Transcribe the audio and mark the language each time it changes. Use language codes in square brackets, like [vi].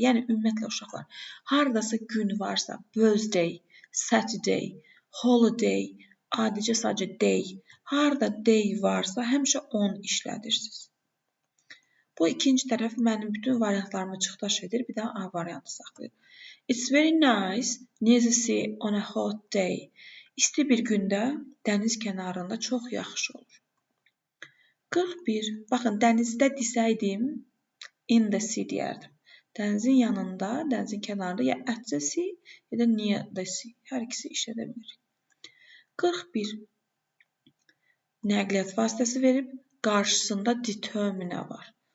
[az] Yəni, ümumiyyətlə uşaqlar, haradasa gün varsa, birthday, Saturday, holiday, adicə sadəcə day. Harada day varsa, həmişə on işlədirsiniz. Bu ikinci tərəf mənim bütün variantlarımı çıxdaş edir. Bir də A variantı saxlayır. [en] It's very nice near the sea on a hot day. [az] İsti bir gündə dəniz kənarında çox yaxşı olur. 41. Baxın, dənizdə desəydim, [en] in the sea [az] deyərdim. Dənizin yanında, dənizin kənarında ya [en] at the sea, [az] ya da [en] near the sea. [az] Hər ikisi işlədə bilir. 41. Nəqliyyat vasitəsi verib, qarşısında determiner var.